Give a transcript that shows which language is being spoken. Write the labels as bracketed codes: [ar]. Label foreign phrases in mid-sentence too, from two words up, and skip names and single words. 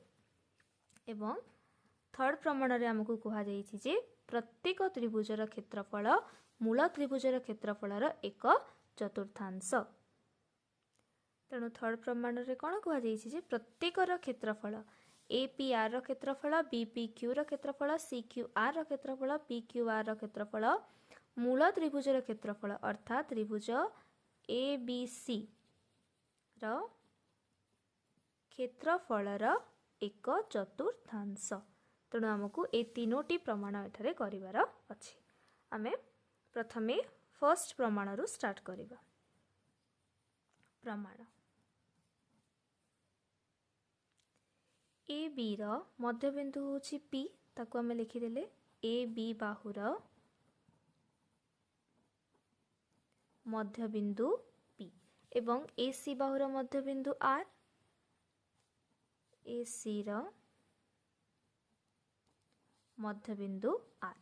[or] ଏବଂ ଥର୍ଡ ପ୍ରମାଣ ରେ ଆମକୁ କୁହା ଯାଉଛି ଯେ ପ୍ରତ୍ୟେକ ତ୍ରିଭୁଜର କ୍ଷେତ୍ରଫଳ ମୂଳ ତ୍ରିଭୁଜର କ୍ଷେତ୍ରଫଳର ଏକ ଚତୁର୍ଥାଂଶ। ତେଣୁ ଥର୍ଡ ପ୍ରମାଣ ରେ କଣ କୁହା ଯାଉଛି ଯେ ପ୍ରତ୍ୟେକର କ୍ଷେତ୍ରଫଳ ଏ ପି ଆର ର କ୍ଷେତ୍ରଫଳ ବି ପି କ୍ୟୁ ର କ୍ଷେତ୍ରଫଳ ସି କ୍ୟୁ ଆର ର କ୍ଷେତ୍ରଫଳ ପି କ୍ୟୁ ଆର ର କ୍ଷେତ୍ରଫଳ ମୂଳ ତ୍ରିଭୁଜର କ୍ଷେତ୍ରଫଳ ଅର୍ଥାତ ତ୍ରିଭୁଜ ଏ ବି ସି ର କ୍ଷେତ୍ରଫଳର ଏକ ଚତୁର୍ଥାଂଶ। ତେଣୁ ଆମକୁ ଏ ତିନୋଟି ପ୍ରମାଣ ଏଠାରେ କରିବାର ଅଛି। ଆମେ ପ୍ରଥମେ [en] first pramana [or] ରୁ ଷ୍ଟାର୍ଟ କରିବା। ପ୍ରମାଣ ଏ ବି ର ମଧ୍ୟବିନ୍ଦୁ ହେଉଛି ପି ତାକୁ ଆମେ ଲେଖିଦେଲେ ଏ ବି ବାହୁର ମଧ୍ୟବିନ୍ଦୁ ପି ଏବଂ ଏ ସି ବାହୁର ମଧ୍ୟବିନ୍ଦୁ ଆର ଏ ସି ର ମଧ୍ୟବିନ୍ଦୁ ଆର।